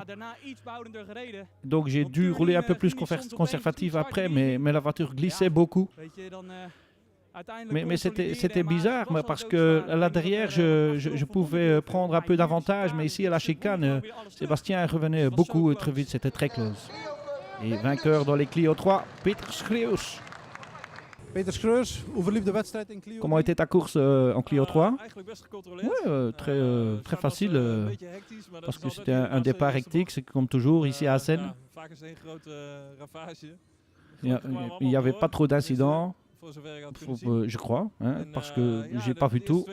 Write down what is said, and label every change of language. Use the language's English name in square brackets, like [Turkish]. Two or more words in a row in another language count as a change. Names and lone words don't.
[French] Donc j'ai dû rouler un peu plus conservatif après, mais la voiture glissait beaucoup. Mais c'était bizarre parce que là derrière, je pouvais prendre un peu d'avantage, mais ici à la chicane, Sébastien revenait beaucoup et très vite, c'était très close. Et vainqueur dans les Clio 3, Peter Schreeuws. [Dutch] Peter Schreeuws, hoe verliep de wedstrijd in Clio? [French] Comment était ta course en Clio 3? Oui, très facile, parce que c'était un départ hectique, c'est comme toujours ici à Assen. Il n'y avait pas trop d'incidents. Je crois, parce que j'ai pas vu tout.